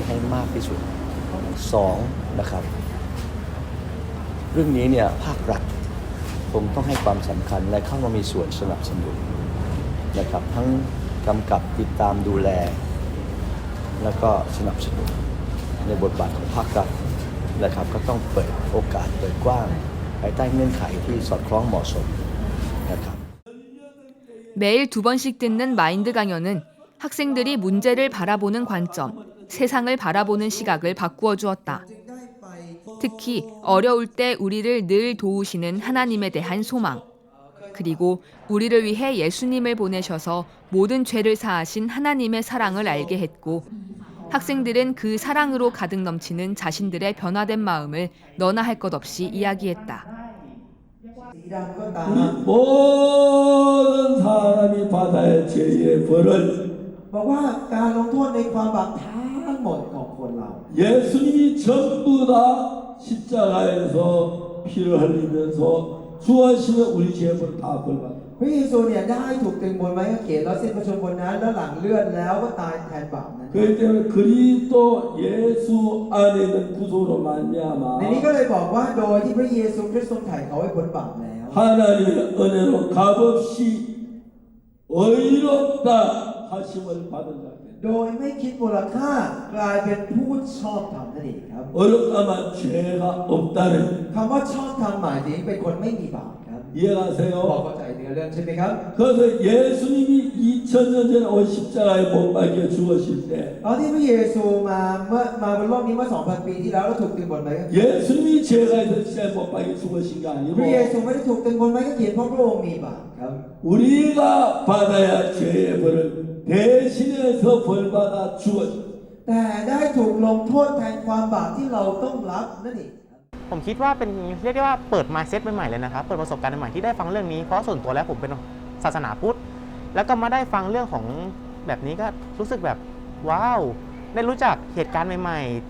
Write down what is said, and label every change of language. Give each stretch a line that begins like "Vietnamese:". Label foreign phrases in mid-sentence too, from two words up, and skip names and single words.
Thai: ให้มากที่สุด2นะครับเรื่องนี้เนี่ยภาครัฐคงต้องให้ความสำคัญและเข้ามามีส่วนสนับสนุนนะครับทั้งกำกับติดตามดูแลแล้วก็สนับสนุนในบทบาทของภาครัฐนะครับก็ต้องเปิดโอกาสเปิดกว้างภายใต้เงื่อนไขที่สอดคล้องเหมาะสมนะครับ
Korean: 매일 2번씩 듣는 마인드 강연은 학생들이 문제를 바라보는 관점, 세상을 바라보는 시각을 바꾸어 주었다. 특히 어려울 때 우리를 늘 도우시는 하나님에 대한 소망, 그리고 우리를 위해 예수님을 보내셔서 모든 죄를 사하신 하나님의 사랑을 알게 했고 학생들은 그 사랑으로 가득 넘치는 자신들의 변화된 마음을 너나 할 것 없이 이야기했다. 우리 모든 사람이 받아야 죄의 벌을
Thai: บอกว่าการลงโทษในความบาปทั้งหมดของคนเรา
Korean: 예수님이 전부 다 십자가에서 피를 흘리면서 주하시면 우리 죄의 벌을 다 벌받아.
Thai: พระเยซูเนี่ยได้ถูกตรึงบนไม้กางเขนแล้วสิ้นพระชนม์บนนั้นแล้วหลั่งเลือดแล้วก็ตายแทนบาปนั้น
Korean: 그렇기 때문에 그리스도 예수 안에 있는 구속으로 말미암아
Thai: ในนี้ก็เลยบอกว่าโดยที่พระเยซูคริสต์ทรงไถ่เขาให้พ้นบาปแล้ว
Korean: 하나님의 은혜로 값없이 의롭다 하심을 받은 자들.
Thai: โดยไม่คิดมูลค่ากลายเป็นผู้ชอบธรรมนั่นเองครับ
Korean: 의롭다만 죄가 없다는
Thai: คำว่าชอบธรรมหมายถึงเป็นคนไม่มีบาปครับ
Korean: 이해가세요?
Thai: บอกเข้าใจเนื้อเรื่องใช่ไหมครับ
Korean: 그래서 예수님이 2000년 전에 온 십자가에 못 박혀 죽으실 때
Thai: ตอนที่พระเยซูมาบนโลกนี้เมื่อ 2,000 ปีที่แล้วแล้วถูกตึงบนไม้กางเขน
Korean: 예수님이 죄가 있어서 십자가에 못 박혀 죽으신 거
Thai: พระเย
Korean: 아니고
Thai: ซูไม่ได้ถูกตึงบนไม้กางเขนเพราะพระองค์มีบาปครับ
Korean: 우리가 받아야 죄의 벌을 대신해서 벌받아 죽으신
Thai: แต่ได้ถูกลงโทษแทนความบาปที่เราต้องรับนั่นเอง ผมคิดว่าเป็นเรียกได้ว่าเปิด mindset ใหม่ๆเลยนะครับเปิดประสบการณ์ใหม่ๆที่ได้ฟังเรื่องนี้เพราะส่วนตัวแล้วผมเป็นศาสนาพุทธแล้วก็มาได้ฟังเรื่องของแบบนี้ก็รู้สึกแบบว้าวได้รู้จักเหตุการณ์ใหม่ๆ